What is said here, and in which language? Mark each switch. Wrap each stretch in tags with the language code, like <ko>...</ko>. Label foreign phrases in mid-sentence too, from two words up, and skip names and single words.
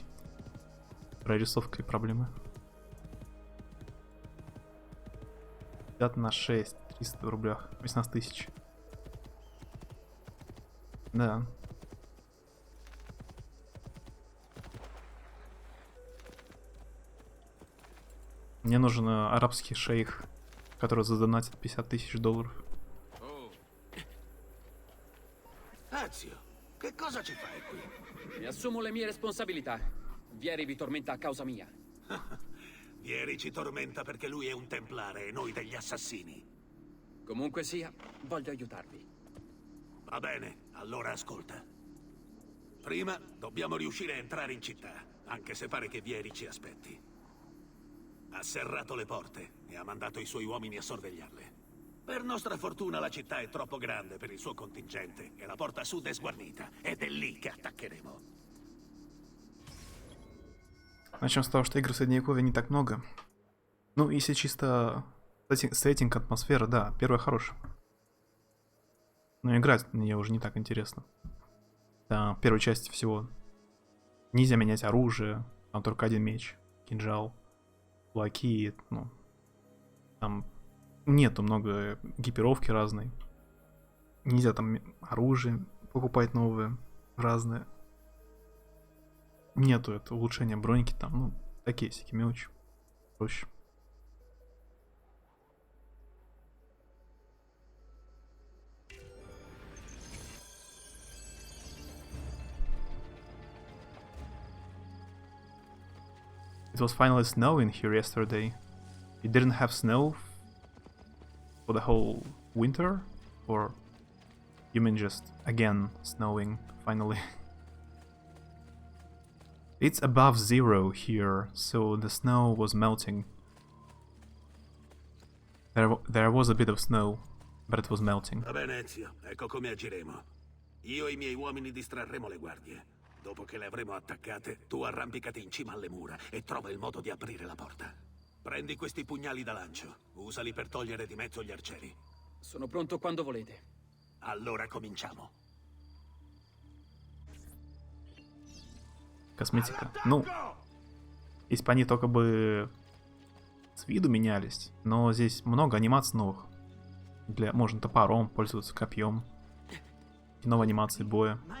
<ru>Прорисовкой проблемы. 50 на 6, 300 в рублях, 18 тысяч. Да. Мне нужен арабский шейх, который задонатит 50 тысяч долларов.</ru> <it>Ezio, che cosa ci fai qui? Mi assumo le mie responsabilità. Vieri vi tormenta a causa mia. Vieri ci tormenta perché lui è un templare e noi degli assassini. Comunque sia, voglio aiutarvi. Va bene, allora ascolta. Prima dobbiamo riuscire a entrare in città, anche se pare che Vieri ci aspetti. Ha serrato le porte e ha mandato i suoi uomini a sorvegliarle. Per nostra fortuna la città è troppo grande per il suo contingente e la porta sud è sguarnita, ed è lì che attaccheremo.</it> <ru>Начнем с того, что игр в Средневековье не так много. Ну, если чисто сеттинг, атмосфера, да, первая хорошая. Но играть мне уже не так интересно. Там в первой части всего нельзя менять оружие, там только один меч, кинжал, кулаки, ну, там нету много экипировки разной. Нельзя там оружие покупать новое, разное. Нету это улучшения броньки там, ну, такие всякие мелочи. Проще.</ru> <en>It was finally snowing here yesterday. It didn't have snow for the whole winter? Or you mean just again snowing finally? It's above 0 here, so the snow was melting. There was a bit of snow, but it was melting.</en> <it>Va bene, Ezio, ecco come agiremo. Io e i miei uomini distrarremo le guardie. Dopo che le avremo attaccate, tu arrampicati in cima alle mura e trova il modo di aprire la porta. Prendi questi pugnali da lancio, usali per togliere di mezzo gli arcieri. Sono pronto quando volete. Allora cominciamo.</it> <ru>Косметика. Ну, если бы они только бы с виду менялись, но здесь много анимаций новых. Можно топором пользоваться, копьем. И новые анимации боя.</ru>